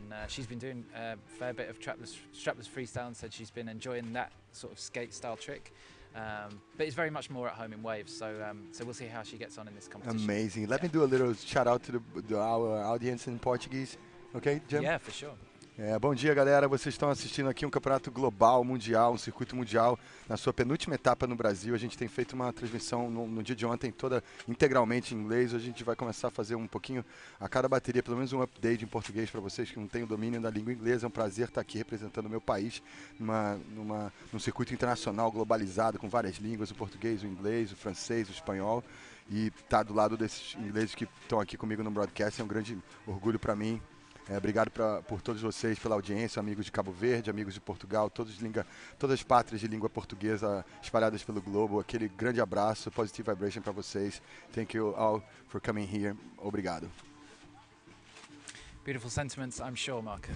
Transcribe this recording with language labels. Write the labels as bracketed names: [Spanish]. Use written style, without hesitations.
[English] And she's been doing a fair bit of strapless freestyle, and said she's been enjoying that sort of skate style trick, but it's very much more at home in waves. So so we'll see how she gets on in this competition. Amazing. Let me do a little shout out to our audience in Portuguese. Okay, Jim? Yeah, for sure. [Portuguese] Bom dia, galera. Vocês estão assistindo aqui um campeonato global, mundial, um circuito mundial, na sua penúltima etapa no Brasil. A gente tem feito uma transmissão no dia de ontem toda integralmente em inglês. A gente vai começar a fazer um pouquinho a cada bateria, pelo menos um update em português para vocês que não têm o domínio da língua inglesa. É um prazer estar aqui representando o meu país num circuito internacional globalizado, com várias línguas, o português, o inglês, o francês, o espanhol. E estar do lado desses ingleses que estão aqui comigo no broadcast é um grande orgulho para mim. Obrigado por todos vocês, pela audiência, amigos de Cabo Verde, amigos de Portugal, todas as pátrias de língua portuguesa espalhadas pelo globo. Aquele grande abraço, [English] positive vibration [Portuguese] para vocês. [English] Thank you all for coming here. [Portuguese] Obrigado. [English] Beautiful sentiments, I'm sure, Marcus.